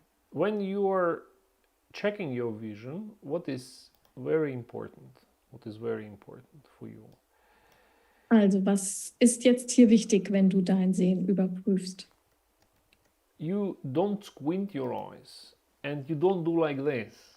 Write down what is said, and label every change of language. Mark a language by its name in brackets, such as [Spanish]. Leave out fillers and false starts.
[English] When you are checking your vision, what is very important? What is very important for you? [German] Also, was ist jetzt hier wichtig, wenn du dein Sehen überprüfst? [English] You don't squint your eyes and you don't do like this.